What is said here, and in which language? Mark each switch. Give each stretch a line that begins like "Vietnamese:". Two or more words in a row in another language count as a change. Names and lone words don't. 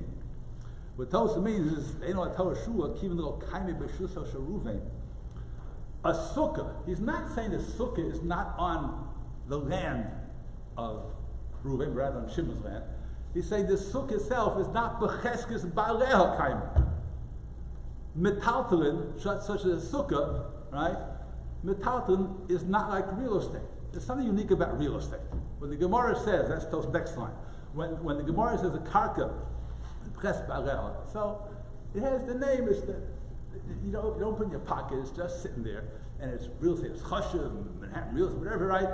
English: What Tosha means is a sukkah. He's not saying the sukkah is not on the land of Reuven, rather on Shimon's land. He's saying the sukkah itself is not
Hebrew: בחזקת בעלי הקרקע.
English: Metaltalin, such as a sukkah, right? Metaltalin is not like real estate. There's something unique about real estate. When the Gemara says, that's the next line, when the Gemara says a karka, so it has the name, is that you don't put in your pocket, it's just sitting there, and it's real estate, it's Chashav, Manhattan real estate, whatever, right?